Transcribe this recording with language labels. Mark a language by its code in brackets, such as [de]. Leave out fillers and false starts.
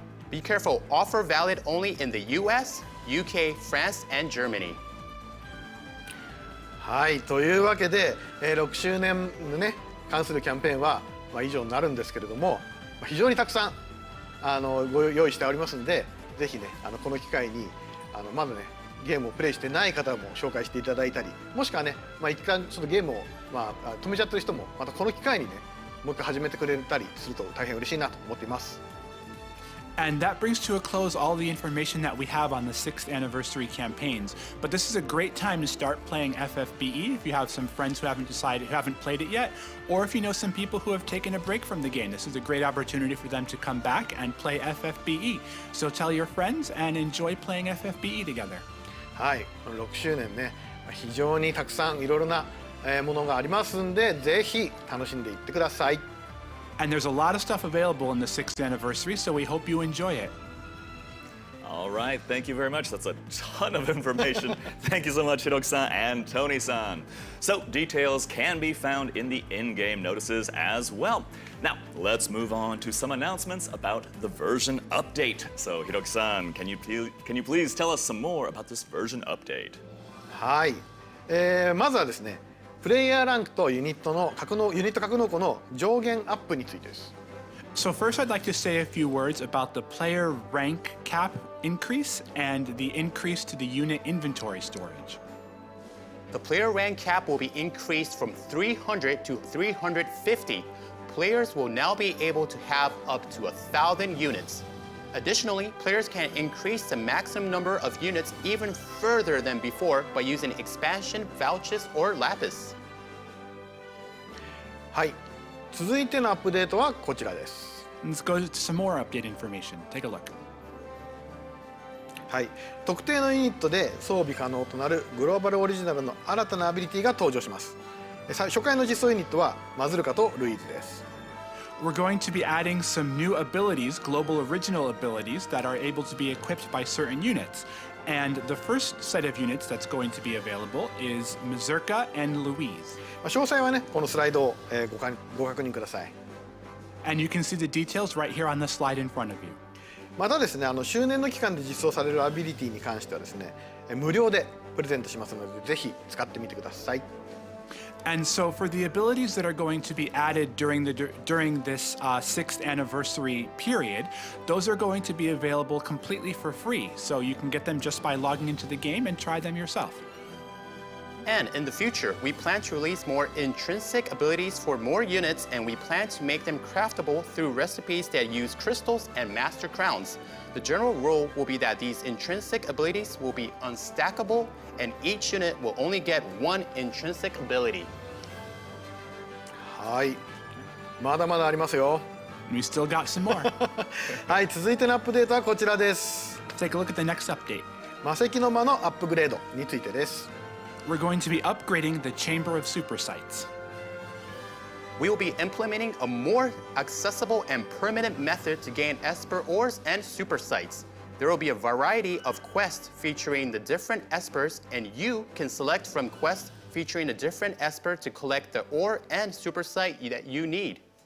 [en] Be careful, offer valid only in the US, UK, France, and Germany. [ja] はい、というわけで、6周年のね関するキャンペーンは、以上になるんですけれども、非常にたくさんご用意しておりますので、ぜひねこの機会にまだねゲームをプレイしてない方も紹介していただいたり、もしくはね、一回ちょっとゲームを、止めちゃってる人もまたこの機会にねもう一回始めてくれたりすると大変嬉しいなと思っています。 [en] And that brings to a close all the information that we have on the 6th anniversary campaigns. But this is a great time to start playing FFBE if you have some friends who haven't played it yet, or if you know some people who have taken a break from the game. This is a great opportunity for them to come back and play FFBE. So tell your friends and enjoy playing FFBE together. [ja] はい、この6周年ね、非常にたくさんいろいろなものがありますんで、ぜひ楽しんでいってください。 [en] And there's a lot of stuff available in the 6th anniversary, so we hope you enjoy it. All right, thank you very much. That's a ton of information. Thank you so much, Hiroki-san and Tony-san. So details can be found in the in-game notices as well. Now, let's move on to some announcements about the version update. So Hiroki-san, can you please tell us some more about this version update? [ja] はい、まずはですね、プレイヤーランクとユニット格納庫の上限アップについてです。 [en] So first I'd like to say a few words about the player rank cap increase and the increase to the unit inventory storage. The player rank cap will be increased from 300 to 350. Players will now be able to have up to 1,000 units. Additionally, players can increase the maximum number of units even further than before by using expansion vouchers or lapis. [ja] はい、続いてのアップデートはこちらです。 [en] Let's go to some more update information. Take a look. [ja] はい、特定のユニットで装備可能となるグローバルオリジナルの新たなアビリティが登場します。初回の実装ユニットはマズルカとルイーズです。 [en] We're going to be adding some new abilities, global original abilities, that are able to be equipped by certain units. And the first set of units that's going to be available is Mazurka and Louise. [ja] 詳細はね、このスライドをご確認ください。 [en] And you can see the details right here on the slide in front of you. [ja] またですね、周年の期間で実装されるアビリティに関してはですね、無料でプレゼントしますので、ぜひ使ってみてください。 [en] And so for the abilities that are going to be added during this 6th anniversary period, those are going to be available completely for free. So you can get them just by logging into the game and try them yourself. And in the future, we plan to release more intrinsic abilities for more units, and we plan to make them craftable through recipes that use crystals and master crowns. The general rule will be that these intrinsic abilities will be unstackable, and each unit will only get one intrinsic ability. [ja] はい、まだまだありますよ。 [en] We still got some more. [ja] はい、続いてのアップデートはこちらです。 [en] Take a look at the next update. [ja] 魔石の間のアップグレードについてです。 [en] We're going to be upgrading the Chamber of Supersites. We will be implementing a more accessible and permanent method to gain Esper ores and Supersites. There will be a variety of quests featuring the different Espers, and you can select from quests featuring a different Esper to collect the ore and Supersite that you need.